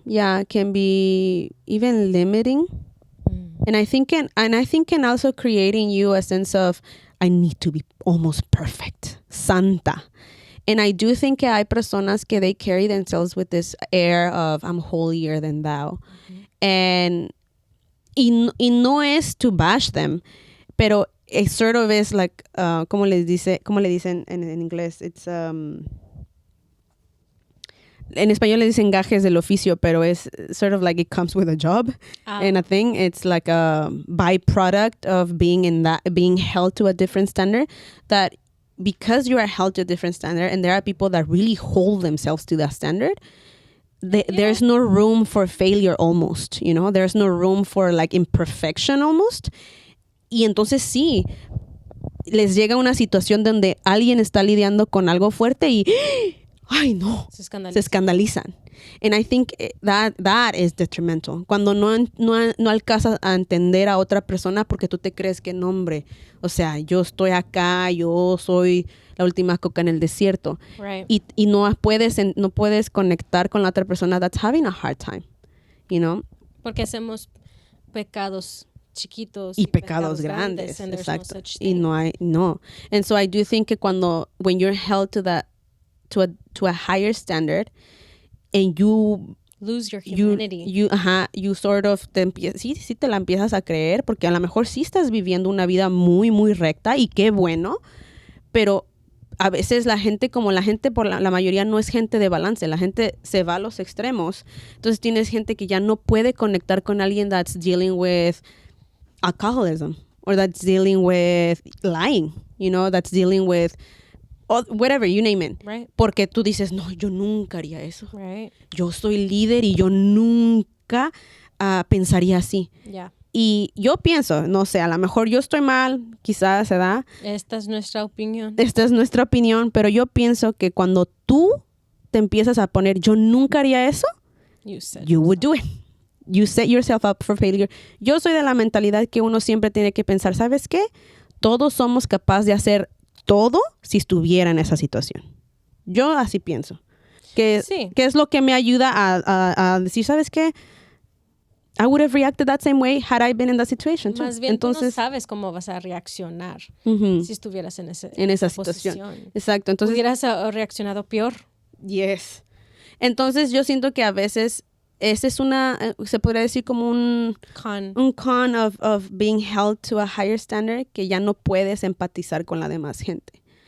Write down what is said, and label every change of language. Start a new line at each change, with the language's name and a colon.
English: Yeah, can be even limiting. And I think can also creating you a sense of I need to be almost perfect, santa. And I do think
Spanish: que hay personas que
English: they carry themselves with this air of I'm holier than thou. And
Spanish: y no es
English: to bash them,
Spanish: pero
English: it sort of is like
Spanish: como le dicen en inglés,
English: it's
Spanish: en español le dicen gajes del oficio, pero es
English: sort of like it comes with a job and a thing. It's like a byproduct of being held to a different standard, that because you are held to a different standard and there are people that really hold themselves to that standard, there's no room for failure almost, you know? There's no room for like imperfection almost.
Spanish: Y entonces sí, les llega una situación donde alguien está lidiando con algo fuerte y ay, no, se escandalizan.
English: And I think that is detrimental.
Spanish: Cuando no alcanzas a entender a otra persona porque tú te crees que no, hombre, o sea, yo estoy acá, yo soy la última coca en el desierto.
English: Right.
Spanish: Y no puedes conectar con la otra persona
English: that's having a hard time, you know?
Spanish: Porque hacemos pecados chiquitos y pecados grandes.
English: And there's
Spanish: exacto.
English: No such thing.
Spanish: Y no.
English: And so I do think que when you're held to a higher standard and you lose your humanity. You sort of
Spanish: sí te la empiezas a creer, porque a lo mejor sí estás viviendo una vida muy, muy recta y qué bueno, pero a veces la gente por la mayoría no es gente de balance, la gente se va a los extremos. Entonces tienes gente que ya no puede conectar con alguien
English: that's dealing with alcoholism or that's dealing with lying, you know, that's dealing with whatever, you name it. Right.
Spanish: Porque tú dices, no, yo nunca haría eso.
English: Right.
Spanish: Yo soy líder y yo nunca pensaría así.
English: Yeah.
Spanish: Y yo pienso, no sé, a lo mejor yo estoy mal, quizás se da. Esta es nuestra opinión. Pero yo pienso que cuando tú te empiezas a poner, yo nunca haría eso,
English: you would do it. You set yourself up for failure.
Spanish: Yo soy de la mentalidad que uno siempre tiene que pensar, ¿sabes qué? Todos somos capaces de hacer todo si estuviera en esa situación. Yo así pienso. Que es lo que me ayuda a decir, ¿sabes qué?
English: I would have reacted that same way had I been in that situation too.
Spanish: Más bien, entonces, tú no sabes cómo vas a reaccionar si estuvieras en esa situación. Exacto. Entonces, hubieras reaccionado peor.
English: Yes.
Spanish: Entonces, yo siento que a veces ese es se podría decir como un con
English: of being held to a higher standard,
Spanish: que ya no puedes empatizar con la demás gente.